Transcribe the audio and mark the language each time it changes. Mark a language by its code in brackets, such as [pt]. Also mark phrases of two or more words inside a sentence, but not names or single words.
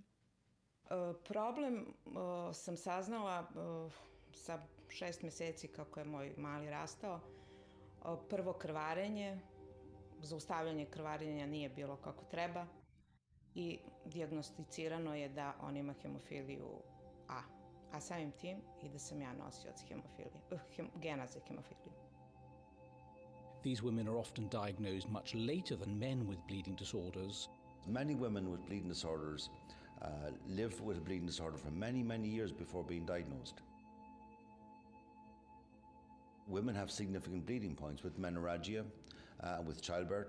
[sr] Problem sam saznala sa 6 meseci kako je moj mali rastao. Prvo krvarenje, zaustavljanje krvarenja nije bilo kako treba i dijagnosticirano je da on ima hemofiliju A, a samim tim i da sam ja nosioc gena za hemofiliju. [en] These women are often diagnosed much later than men with bleeding disorders. Many women with bleeding disorders live with a bleeding disorder for many, many years before being diagnosed. Women have significant bleeding points with menorrhagia, with childbirth.